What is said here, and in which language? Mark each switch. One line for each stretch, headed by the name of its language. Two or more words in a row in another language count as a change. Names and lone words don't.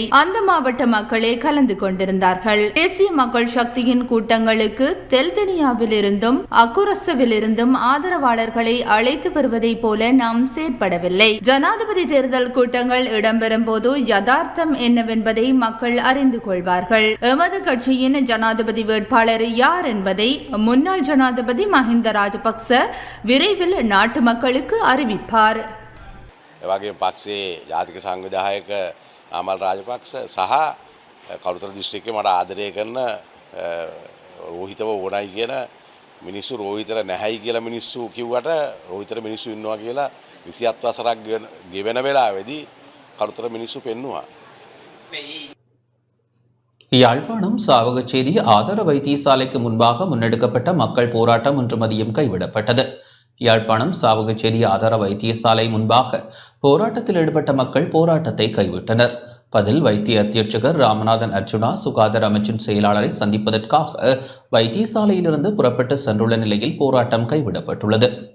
Tamil: அந்த மாவட்ட மக்களே கலந்து கொண்டிருந்தார்கள். தேசிய மக்கள் சக்தியின் கூட்டங்களுக்கு தெல்தெனியாவில் இருந்தும் அக்குரசவில் இருந்தும் ஆதரவாளர்களை அழைத்து வருவதை போல நாம் செயற்படவில்லை. ஜனாதிபதி தேர்தல் கூட்டங்கள் இடம்பெறும் போது யதார்த்தம் என்னவென்பதை மக்கள் அறிந்து கொள்வார்கள். எமது கட்சியின் ஜனாதிபதி வேட்பாளர் யார் என்பதை முன்னாள் ஜனாதிபதி மஹிந்த ராஜபக்ச விரைவில் நாட்டு மக்களுக்கு அறிவிப்பார்.
Sinhala: එවගේ පක්ෂේ ජාතික සංවිධායක ආමල් රාජපක්ෂ සහ කළුතර දිස්ත්‍රික්කේ මට ආදරය කරන රෝහිතව ඕනයි කියන මිනිස්සු රෝහිතර නැහැයි කියලා මිනිස්සු කිව්වට රෝහිතර මිනිස්සු ඉන්නවා කියලා 27 වසරක් ගෙවෙන වෙලාවේදී කළුතර මිනිස්සු පෙන්නවා.
Tamil: யாழ்ப்பாணம் சாவகச்சேரி ஆதார வைத்தியசாலைக்கு முன்பாக முன்னெடுக்கப்பட்ட மக்கள் போராட்டம் இன்று மதியம் கைவிடப்பட்டது. யாழ்ப்பாணம் சாவகச்சேரி ஆதார வைத்தியசாலை முன்பாக போராட்டத்தில் ஈடுபட்ட மக்கள் போராட்டத்தை கைவிட்டனர். பதில் வைத்திய அத்தியட்சகர் ராமநாதன் அர்ஜுனா சுகாதார அமைச்சின் செயலாளரை சந்திப்பதற்காக வைத்தியசாலையிலிருந்து புறப்பட்டு சென்றுள்ள நிலையில் போராட்டம் கைவிடப்பட்டுள்ளது.